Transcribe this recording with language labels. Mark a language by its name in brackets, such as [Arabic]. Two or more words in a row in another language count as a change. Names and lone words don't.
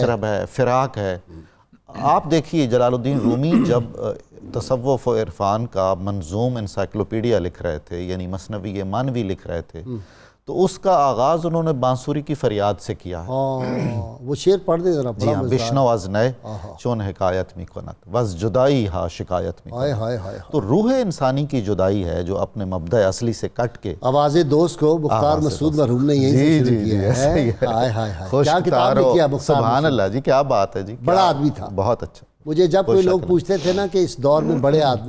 [Urdu] مشرب ہے، فراق ہے. آپ دیکھیے جلال الدین رومی جب تصوف و عرفان کا منظوم انسائکلوپیڈیا لکھ رہے تھے، یعنی مثنوی مانوی لکھ رہے تھے، تو اس کا آغاز انہوں نے بانسوری کی فریاد سے کیا ہے. وہ شعر پڑھ دے ذرا. جی ہاں، [Persian] بشنو از نئے چون حکایت می کنت وز جدائی ہا شکایت می [Urdu] ہائے [Persian] کنت. [Urdu] ہائے ہائے. تو روح انسانی کی جدائی ہے جو اپنے مبدأ اصلی سے کٹ کے آواز دوست کو مختار مسعود مرحوم نے یہیں سے شروع کیا ہے. ہائے ہائے ہائے. خوش کیا کتاب لکھی ہے مختار سبحان مسعود. اللہ جی، کیا بات ہے جی. بڑا آدمی تھا. بہت اچھا. مجھے جب کوئی لوگ پوچھتے تھے نا کہ اس دور میں بڑے آدمی،